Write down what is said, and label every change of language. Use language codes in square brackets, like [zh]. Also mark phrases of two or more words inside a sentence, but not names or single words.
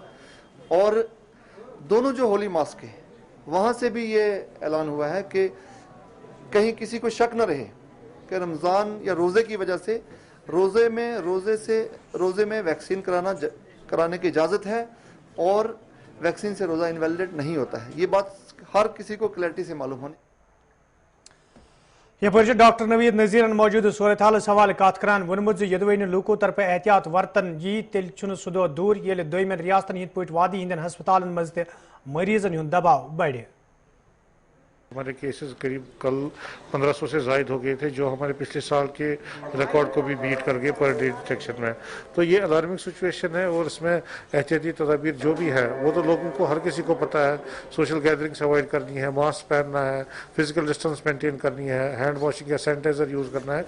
[ur] اور دونوں جو [en] holy mosques [ur] ہے وہاں سے بھی یہ اعلان ہوا ہے کہ کہیں کسی کو شک نہ رہے کہ رمضان یا روزے کی وجہ سے روزے میں ویکسین کرانے کی اجازت ہے اور ویکسین سے روزہ انویلیڈیٹ نہیں ہوتا ہے. یہ بات ہر کسی کو کلیرٹی سے معلوم ہونی. [ks] یہ ڈاکٹر نوید نذیرن موجود صورت حال حوالے کتھ کران ووننمت یدوین لوکو طرف احتیاط ورتن یی تیل سہ دو دور یہ دوئمن ریاستن ہند پے وادی ہندن ہسپتالن منز تہ مریضن ہند دباو بڑے. [ur] ہمارے کیسز قریب کل 1500 سے زائد ہو گئے تھے، جو ہمارے پچھلے سال کے ریکارڈ کو بھی بیٹ کر گئے [en] per day detection [ur] میں. تو یہ [en] alarming situation [ur] ہے اور اس میں احتیاطی تدابیر جو بھی ہے وہ تو لوگوں کو، ہر کسی کو پتا ہے. [en] social gatherings [ur] اووائڈ کرنی ہے، ماسک پہننا ہے, [en] physical distance [ur] مینٹین کرنی ہے, [en] hand washing [ur] یا سینیٹائزر یوز کرنا ہے.